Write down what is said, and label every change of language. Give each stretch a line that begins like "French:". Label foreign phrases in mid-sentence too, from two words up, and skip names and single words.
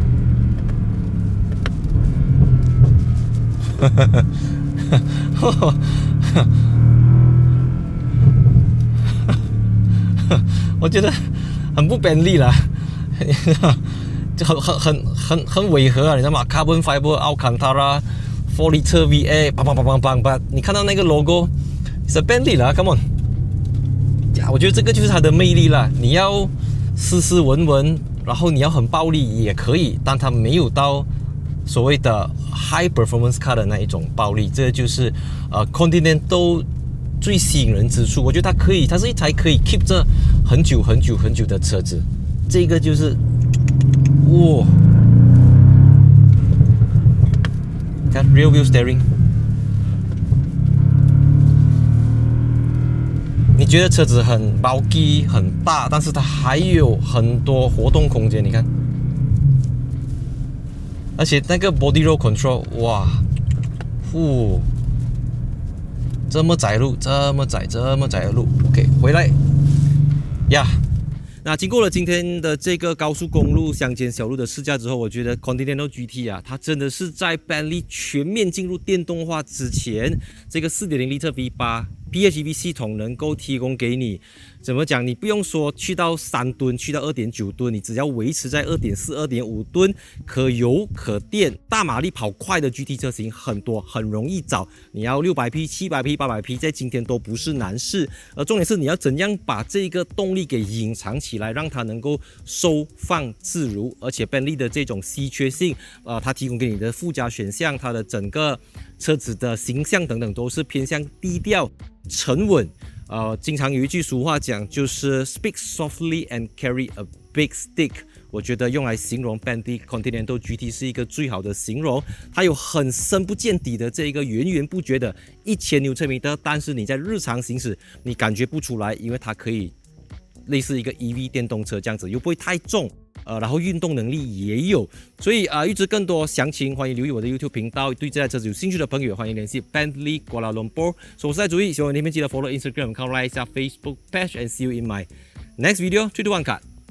Chinese: 我覺得很不便利啦，就很違和啊，你知道嗎 ？
English: Carbon fiber Alcantara 4 liter V8，
Chinese: 砰！你看到那個 logo， 是 Bentley 啦 ，
English: come on！
Chinese: 我覺得這個就是它的魅力啦。你要斯斯文文，然後你要很暴力也可以，但它沒有到所謂的
English: high performance car
Chinese: 的那一種暴力，這就是Continental 最吸引人之處。我覺得它是一台可以 keep 着很久的車子。這個就是哇，看
English: rear wheel steering，
Chinese: 你覺得車子很 bulky 很大，但是它還有很多活動空間，你看。而且那個
English: body roll control，
Chinese: 哇，這麼窄路，這麼窄的路 ，OK， 回來呀。那經過了今天的這個高速公路鄉間小路的試駕之後，我覺得 Continental GT 啊，它真的是在 Bentley 全面進入電動化之前，這個 4.0L V8 PHEV 系統能夠提供給你，怎麼講？你不用說去到3噸，去到2.9噸，你只要維持在2.4、2.5噸，可油可電，大馬力跑快的 GT 車型很多，很容易找。你要600匹、700匹、800匹，在今天都不是難事。而重點是你要怎樣把這個動力給隱藏起來，讓它能夠收放自如。而且Bentley的這種稀缺性，它提供給你的附加選項，它的整個車子的形象等等都是偏向低調、沉穩。經常有一句俗話講，就是
English: speak softly and carry a big stick。
Chinese: 我覺得用來形容 Bentley Continental GT 是一個最好的形容。它有很深不見底的這個源源不絕的1000牛車米的，但是你在日常行駛你感覺不出來，因為它可以類似一個 EV 電動車這樣子，又不會太重。然後運動能力也有，所以預知更多詳情，歡迎留意我的 YouTube 頻道。對這台車子有興趣的朋友，歡迎聯繫 Bentley Kuala Lumpur。我是蔡主意，希望你們記得 follow Instagram、like 一下 Facebook page，
English: and see you in my next video。
Chinese: 3, 2, 1 cut。